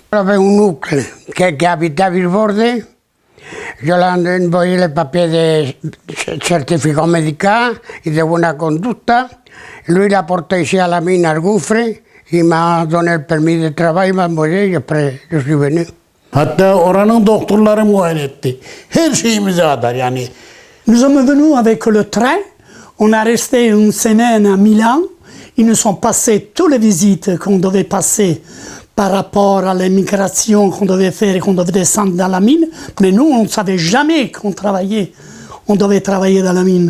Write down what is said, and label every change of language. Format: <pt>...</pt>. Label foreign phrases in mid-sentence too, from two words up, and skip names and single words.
<fr>J'avais un oncle qui habitait à Villeborde. Je lui ai envoyé les papiers de certificat médical et de bonne conduite. Lui, il a porté ici à la mine, al gouffre. Il m'a donné le permis de travail, il m'a envoyé et après, je suis venu.</fr> <tr>Hatta oranın doktorları muayene etti. Her şeyimizi kadar yani.</tr> <fr>Nous sommes venus avec le train, on a resté une semaine à Milan, ils nous ont passé toutes les visites qu'on devait passer par rapport à l'immigration qu'on devait faire et qu'on devait descendre dans la mine, mais nous on ne savait jamais qu'on travaillait, on devait travailler dans la mine.</fr>